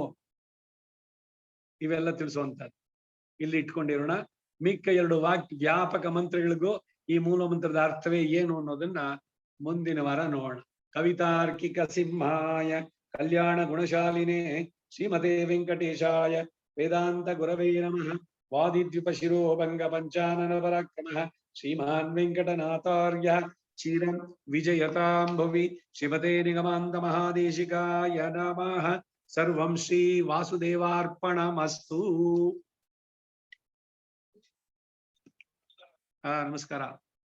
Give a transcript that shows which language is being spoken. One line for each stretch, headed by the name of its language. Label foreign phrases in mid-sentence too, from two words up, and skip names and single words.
Kannada: ಇವೆಲ್ಲ ತಿಳಿಸುವಂತದ್ದು ಇಲ್ಲಿ ಇಟ್ಕೊಂಡಿರೋಣ. ಮಿಕ್ಕ 2 ವ್ಯಾಪಕ ಮಂತ್ರಗಳಿಗೂ ಈ ಮೂಲ ಮಂತ್ರದ ಅರ್ಥವೇ ಏನು ಅನ್ನೋದನ್ನ ಮುಂದಿನ ವಾರ ನೋಡೋಣ.
Sanskrit: ಕವಿತಾರ್ಕಿಕ ಸಿಂಹಾಯ ಕಲ್ಯಾಣ ಗುಣಶಾಲಿನೇ ಶ್ರೀಮತೆ ವೆಂಕಟೇಶಾಯ ವೇದಾಂತ ಗುರವೇ ನಮಃ. ವಾದಿದ್ವಿಪ ಶಿರೋಭಂಗ ಪಂಚಾನನ ಪರಾಕ್ರಮಃ ಶ್ರೀಮಾನ್ ವೆಂಕಟನಾಥಾರ್ಯ ಚಿರಂ ವಿಜಯತಾಂ ಭುವಿ. ಶ್ರೀಮತೆ ನಿಗಮಾಂತ ಮಹಾದೇಶಿಕಾಯ ನಮಃ. ಸರ್ವಂ ಶ್ರೀ ವಾಸುದೇವಾರ್ಪಣಮಸ್ತು.
Kannada: ನಮಸ್ಕಾರ.